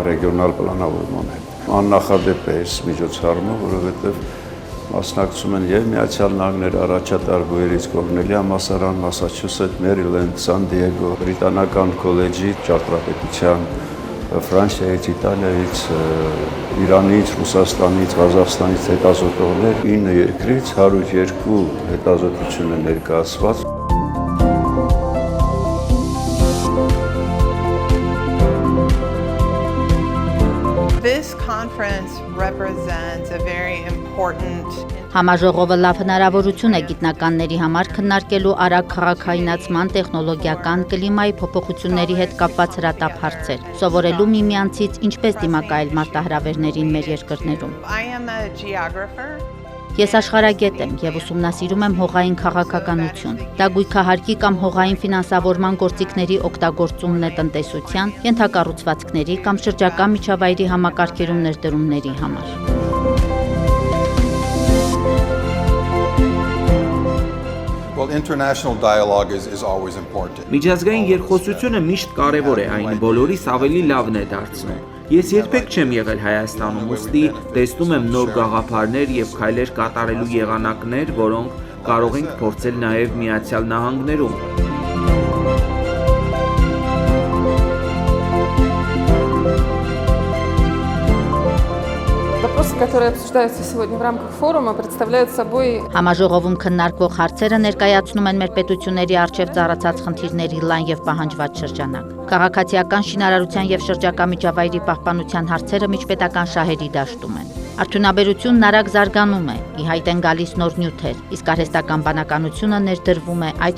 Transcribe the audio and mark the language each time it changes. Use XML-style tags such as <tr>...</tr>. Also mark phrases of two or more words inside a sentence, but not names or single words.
<hy>ռեգիոնալ պլանավորման հետ։ Աննախադեպ է այս միջոցառումը, որովհետև մասնակցում են եւ Միացյալ Նահանգներ առաջատար գույերից Կորնելի համալսարան, Մասաչուսեթ, Մերիլենդ, Սան Դիեգո, Բրիտանական քոլեջի ճարտարապետության, Ֆրանսիայից, Իտալիայից, Իրանից, Ռուսաստանից, Ղազախստանից հետազոտողներ 9 երկրից 102 հետազոտություն է ներկայացված։</hy> <en>This conference represents a very important</en> <hy>Համաժողովը լավ հնարավորություն է գիտնականների համար քննարկելու արագ քաղաքայնացման, տեխնոլոգիական, կլիմայի փոփոխությունների հետ կապված հրատապ հարցեր, սովորելու միմյանցից ինչպես դիմակայել մարտահրավերներին մեր երկրներում։</hy> <en>I am a geographer.</en> <hy>Ես աշխարհագետ եմ եւ ուսումնասիրում եմ հողային քաղաքականություն։ Դա գույքահարկի կամ հողային ֆինանսավորման գործիքների օգտագործումն է տնտեսության, ենթակառուցվածքների կամ շրջակա միջավայրի համակարգերում ներդրումների համար։</hy> <en>Well, international dialogue is always important.</en> <hy>Միջազգային երկխոսությունը միշտ կարևոր է, այն բոլորիս ավելի լավն է դարձնում։ Ես երբեք չեմ եղել Հայաստանում, ուստի տեսնում եմ նոր գաղափարներ եւ քայլեր կատարելու եղանակներ, որոնք կարող ենք փորձել նաեւ Միացյալ Նահանգներում։</hy> <ru>Вопросы, которые обсуждаются сегодня в рамках форума, представляют собой</ru> <hy>Համաժողովում քննարկվող հարցերը ներկայացնում են մեր պետությունների առջև ծառացած խնդիրների լայն եւ պահանջված շրջանակ։ Քաղաքացիական շինարարության եւ շրջակա միջավայրի պահպանության հարցերը միջպետական շահերի դաշտում են։ Արդյունաբերությունն արագ զարգանում է, ի հայտ են գալիս նոր նյութեր, իսկ արհեստական բանականությունը ներդրվում է այդ</hy>